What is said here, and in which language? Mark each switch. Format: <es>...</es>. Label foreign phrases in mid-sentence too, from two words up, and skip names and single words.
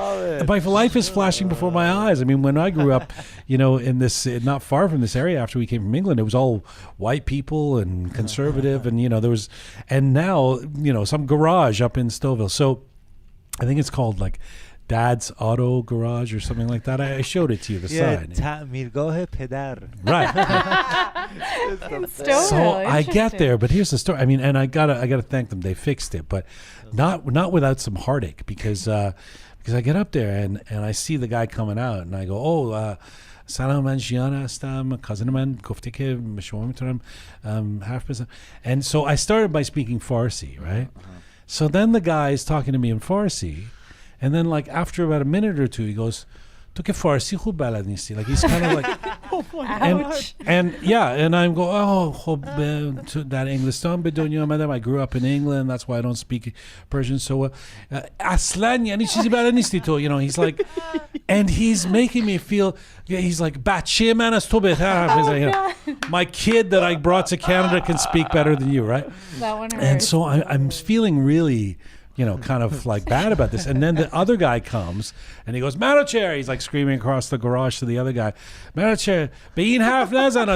<en>My life is flashing before my eyes. I mean, when I grew up, in this not far from this area after we came from England, it was all white people and conservative, and there was, and now some garage up in Stouffville. So I think it's called like Dad's Auto Garage or something like that. I showed it to you, the sign.</en> <fa>تعمیرگاه پدر.</fa> <en>Right. So I get there, but here's the story. I mean, and I gotta thank them. They fixed it, but not without some heartache, because I get up there and I see the guy coming out, and I go,</en> <fa>"Oh, سلام، من ژیان هستم، کازن من گفته که شما میتونم حرف بزنم."</fa> <en>And so I started by speaking Farsi, right? So then the guy is talking to me in Farsi, and then like after about a minute or two, he goes,</en> <fa>"تو که فارسی خوب بلد نیستی."</fa> <en>Like he's kind of like, and I'm go,</en> <fa>"Oh, خب در انگلستان به دنیا آمدم.</fa> <en>I grew up in England. That's why I don't speak Persian so well."</en> <fa>اصلا یعنی چیزی بلد نیستی تو.</fa> <en>He's like, and he's making me feel. He's like,</en> <fa>"بچه من از تو بهتر حرف میزنه."</fa> <en>My kid that I brought to Canada can speak better than you, right? That one hurts. And so I'm feeling really, kind of like bad about this. And then the other guy comes and he goes, "Manager!" He's like screaming across the garage to the other guy, "Manager,</en> <fa>به این حرف نزنا."</fa>